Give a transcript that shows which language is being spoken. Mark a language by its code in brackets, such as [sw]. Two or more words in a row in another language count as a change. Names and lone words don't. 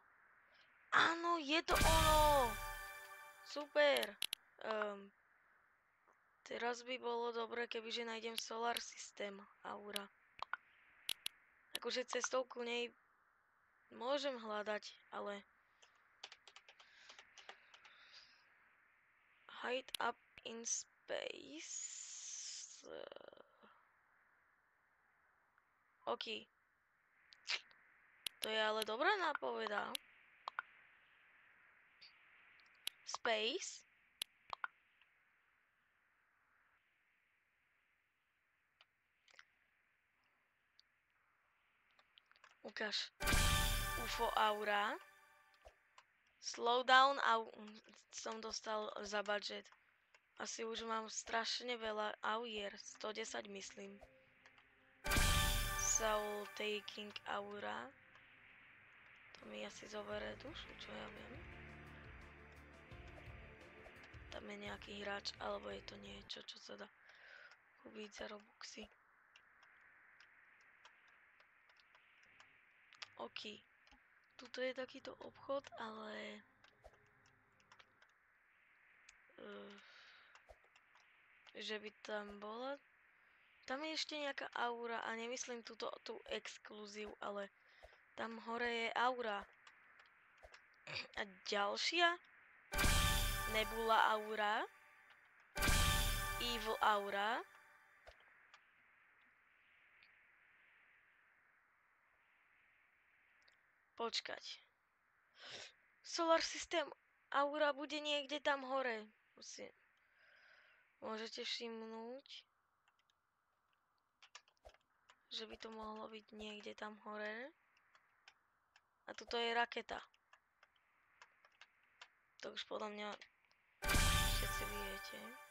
[sk] Áno, je to ono! Super! Teraz by bolo dobre, kebyže nájdem Solar System aura. Akože cestou ku nej môžem hľadať, ale... [en] Hide up in space... [sk] OK. To je ale dobrá nápoveda. Space. Ukáž. UFO aura. Slowdown som dostal za budget. Asi už mám strašne veľa aurier. 110 myslím. Soul taking aura. To mi asi zoberie dušu, čo ja viem. Tam je nejaký hráč, alebo je to niečo, čo sa dá kúpiť za Robuxy. OK. Tuto je takýto obchod, ale... že by tam bola... Tam je ešte nejaká aura a nemyslím tú exkluzív, ale tam hore je aura. A ďalšia? Nebula aura. Evil aura. Počkať. Solar System aura bude niekde tam hore. Môžete všimnúť, že by to mohlo byť niekde tam hore. A tuto je raketa. To už podľa mňa všetci viete.